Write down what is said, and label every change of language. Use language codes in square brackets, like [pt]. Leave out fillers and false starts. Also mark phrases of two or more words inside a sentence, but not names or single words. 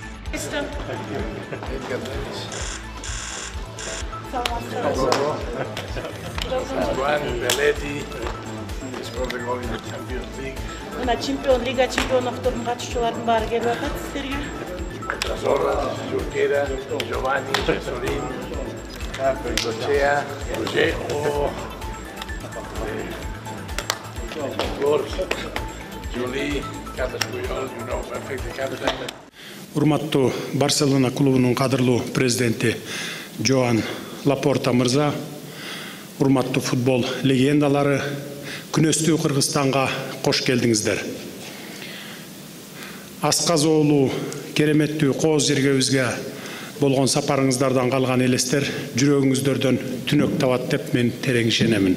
[ky] Мына чемпион лига чемпиондуктун катышчыларынын баары келип атат сиздерге. Zorra, Junquera, Giovanni, Cesolin, Bengochea, Roger, Gors, Julie, Carlos Puyol, [en] you know, perfect captain. [ky] Урматтуу Барселона клубунун кадырлуу президенти Жоан Лапорта мырза, урматтуу футбол легендалары, күнөстүү Кыргызстанга кош келдиңиздер. Асказоолуу кереметтүү кооз жергебизге болгон сапарыңыздардан калган элестер жүрөгүңүздөрдөн түнөк табат деп мен терең ишенемин.